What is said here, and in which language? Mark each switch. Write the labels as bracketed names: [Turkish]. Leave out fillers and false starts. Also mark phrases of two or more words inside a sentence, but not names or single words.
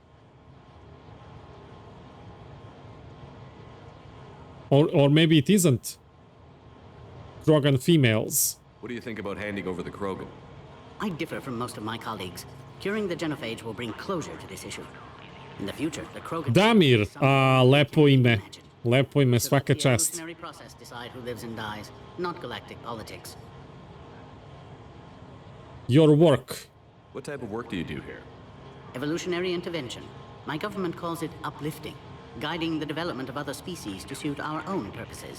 [English] Or maybe it isn't. Krogan females. What do you think about handing over the Krogan? I differ from most of my colleagues. Curing the genophage will bring closure to this issue. In the future, the Krogan... [Serbian] Damir, lepo ime. Lepo ime, svaka čast. [English] The evolutionary process decide who lives and dies, not galactic politics. Your work. What type of work do you do here? Evolutionary intervention. My government calls it uplifting, guiding the development of other species to suit our own purposes.